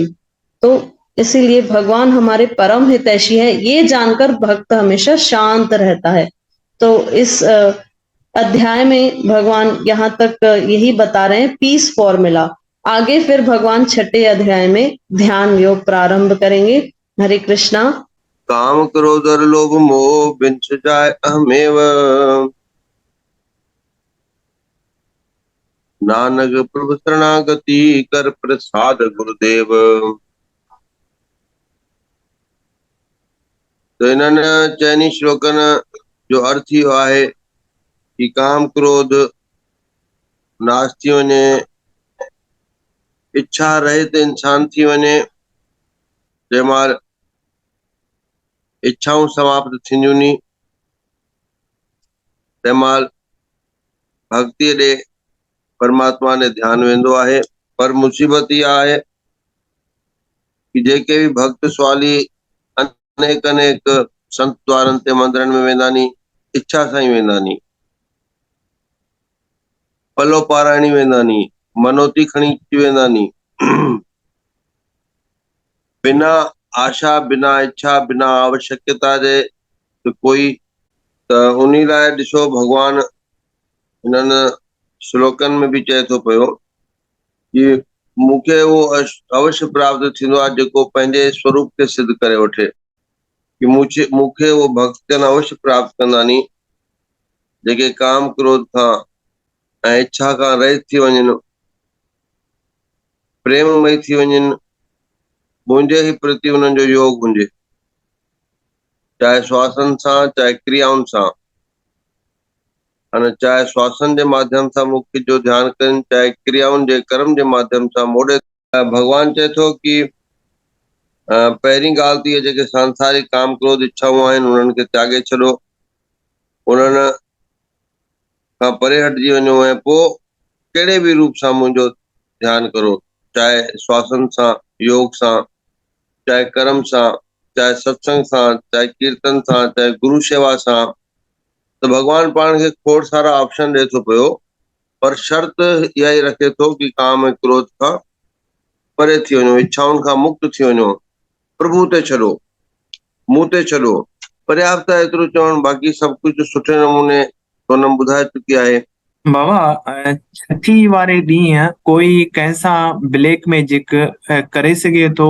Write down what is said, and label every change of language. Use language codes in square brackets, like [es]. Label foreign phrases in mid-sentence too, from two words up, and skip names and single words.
[hi] तो इसीलिए भगवान हमारे परम हितैषी है, ये जानकर भक्त हमेशा शांत रहता है। तो इस अध्याय में भगवान यहाँ तक यही बता रहे हैं, [en] peace formula. [hi] आगे फिर भगवान छठे अध्याय में ध्यान योग प्रारंभ करेंगे। हरे कृष्णा। काम क्रोध और लोभ मोह विंश जाय अहमेव, नानक प्रभु शरणागति कर प्रसाद गुरुदेव। [sd] तो इन्हनि चइनी श्लोकनि जो अर्थ इहो आहे कि काम क्रोध नाश थी वञे, इच्छा रहित इंसान थी वञे। जंहिंमहिल इच्छाऊं समाप्त थींदियूं नी, तंहिंमहिल भक्तीअ ॾे परमात्मा ने ध्यान वेंदो आहे। पर मुसीबत इहा आहे कि जेके भी भक्त स्वाली अनेक अनेक संत द्वारनि ते मंदरनि में वेंदा नी, इच्छा सां ई वेंदा नी, पलो पाराइणी वेंदा नी, मनोती खणी अची वेंदा नी, बिना आशा, बिना इच्छा, बिना आवश्यकता जे कोई। त उन लाइ ॾिसो भगवान इन्हनि श्लोकनि में भी चए थो पियो कि मूंखे उहो अवश्य प्राप्त थींदो आहे जेको पंहिंजे स्वरूप खे सिद्ध करे वठे, कि मूंखे उहो भक्तजन अवश्य प्राप्त कंदा नी जेके काम क्रोध खां ऐं इच्छा खां रहित थी वञनि, प्रेममय थी वञनि, मुंहिंजे ई प्रति उन्हनि जो योग हुजे, चाहे श्वासन सां चाहे क्रियाउनि सां। अने चाहे श्वासन जे माध्यम सां मुक्ति जो ध्यानु कनि, चाहे क्रियाउनि जे कर्म जे माध्यम सां मोड़े। भॻवान चए थो कि पहिरीं ॻाल्हि त इहा जेके सांसारिक काम क्रोध इच्छाऊं आहिनि उन्हनि खे त्यागे छॾो, उन्हनि खां परे हटिजी वञो ऐं पोइ कहिड़े बि रूप सां मुंहिंजो ध्यानु करो, चाहे श्वासन सां, योग सां, चाहे कर्म सां, चाहे सत्संग सां, चाहे कीर्तन सां, चाहे गुरु शेवा सां। त भॻवान पाण खे खोड़ सारा ऑप्शन ॾिए थो पियो, पर शर्त इहा ई रखे थो कि काम ऐं क्रोध खां परे थी वञो, इच्छाउनि खां मुक्त थी वञो, प्रभु ते छॾो, मूं ते छॾो। पर्याप्त आहे एतिरो चवणु, बाक़ी सभु कुझु सुठे नमूने सोनम ॿुधाए चुकी आहे। बाबा छठी वारे ॾींहुं कोई कंहिंसां [en] black magic [sd] करे सघे थो?